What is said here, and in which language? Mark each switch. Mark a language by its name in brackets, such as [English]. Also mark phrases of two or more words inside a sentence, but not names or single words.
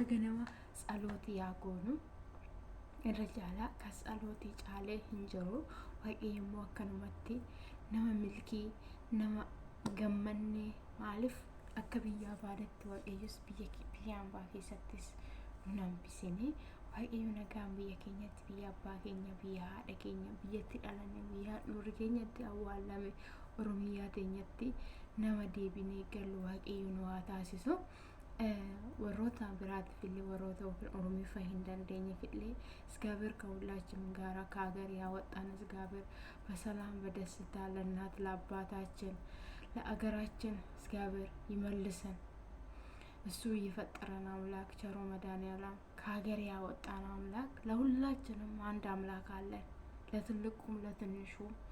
[Oromo] ganama tsalooti yaa goonu irra caalaa kas tsalooti caalee hin jiru waaqayyo immoo akkanumatti nama milkii nama gammanne maaliif akka biyya abaadatti waaqayyos biyya ambaa keessattis nu hambisanii waaqayyo nagaan biyya keenyatti biyya abbaa keenya biyya haadha keenya biyyatti dhalanne biyya nuurri keenyatti awwaalame oromiyaa teenyatti nama deebinee galu waaqayyo nu haa taasisu warroota biraatiif illee warroota oromiifaa hin dandeenye illee [Amharic] እግዚአብሔር ከሁላችንም ጋራ ከሀገር ያወጣን እግዚአብሔር በሰላም በደስታ ለእናት ለአባታችን ለአገራችን እግዚአብሔር ይመልሰን። እሱ የፈጠረን አምላክ ቸሮ መድኃኒዓለም ከሀገር ያወጣን አምላክ ለሁላችንም አንድ አምላክ አለን። ለትልቁም ለትንሹም